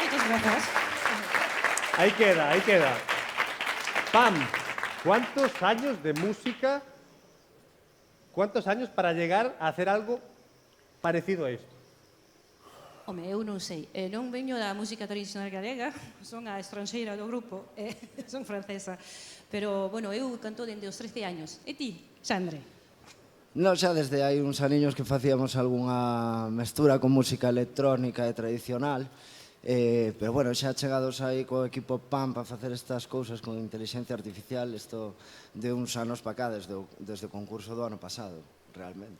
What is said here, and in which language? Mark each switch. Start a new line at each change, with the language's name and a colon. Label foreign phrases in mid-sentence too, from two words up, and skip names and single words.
Spanish: gracias. Ahí queda, ahí queda. Pam, ¿cuántos años de música, cuántos años para llegar a hacer algo parecido a esto?
Galician: Home, eu non sei. Non veño da música tradicional galega, son a estranxeira do grupo, son francesa. Pero, bueno, eu canto dende os 13 años. E ti, Xandre? Non, xa desde hai uns aniños que facíamos algunha mestura con música electrónica e tradicional, pero, bueno, xa chegados aí co equipo PAMP a facer estas cousas con inteligencia artificial, isto de uns anos para cá, desde o concurso do ano pasado, realmente.